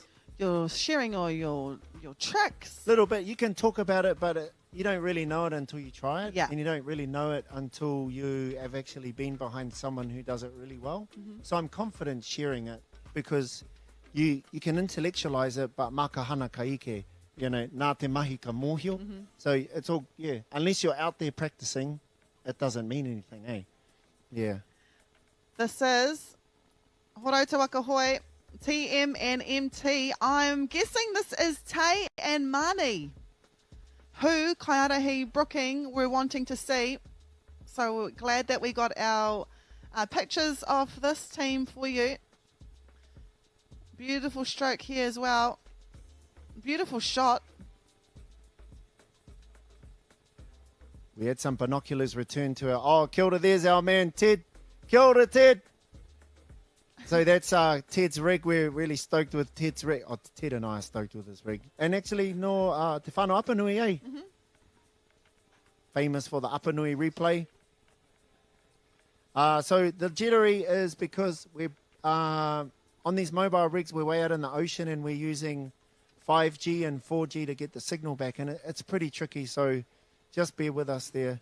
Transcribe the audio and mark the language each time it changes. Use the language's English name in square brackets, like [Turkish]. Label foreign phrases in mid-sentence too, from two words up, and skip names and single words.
[English] You're sharing all your tricks. Little bit. You can talk about it, but you don't really know it until you try it. Yeah. And you don't really know it until you have actually been behind someone who does it really well. Mm-hmm. So I'm confident sharing it because you can intellectualize it, but [Māori] makahana ka ike, nā te mahi ka mōhio. [English] Mm-hmm. So it's all, unless you're out there practicing, it doesn't mean anything, eh? Yeah. This is Horo Te Waka Hoi, TM and MT. I'm guessing this is Tay and Mani, who Kaiarahi Brooking were wanting to see. So we're glad that we got our pictures of this team for you. Beautiful stroke here as well. Beautiful shot. We had some binoculars returned to our... [Māori] Oh, kia ora, [English] there's our man, Ted. [Māori] Kia ora, [English] Ted. So that's Ted's rig. We're really stoked with Ted's rig. Oh, Ted and I are stoked with his rig. And actually, no, te whānau Apanui, eh? Mm-hmm. Famous for the Apanui replay. So the jittery is because we're on these mobile rigs, we're way out in the ocean and we're using 5G and 4G to get the signal back. And it's pretty tricky, so just bear with us there.